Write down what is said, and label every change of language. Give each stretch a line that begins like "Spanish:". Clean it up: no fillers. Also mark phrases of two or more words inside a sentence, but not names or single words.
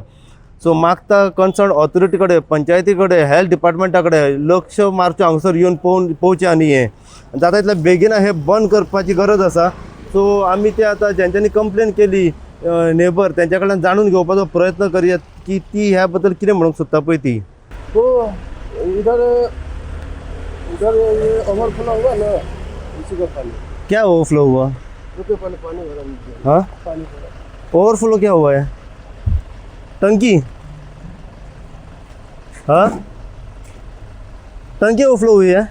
Konkani: सो मागता
English: concern authority
Konkani: कडेन, पंचायती कडेन, हेल्थ डिपार्टमेंटा कडेन लक्ष मारचें हांगासर येवन पळोवचें आनी हे जाता तितल्या बेगीन हे बंद करपाची गरज आसा। सो आमी ते आतां जेंच्यांनी कंप्लेन केली नेबर त्यांच्या कडल्यान जाणून घेवपाचो प्रयत्न करयात की ती ह्या बद्दल कितें म्हणूंक सोदता पळय ती।
Hindi: तो इधर ये ओवरफ्लो हुआ ना, इसी का पानी क्या ओवरफ्लो हुआ? रुके पानी भरा नीचे। हाँ, पानी भरा ओवरफ्लो क्या हुआ है? टंकी? हाँ, टंकी ओवरफ्लो हुई है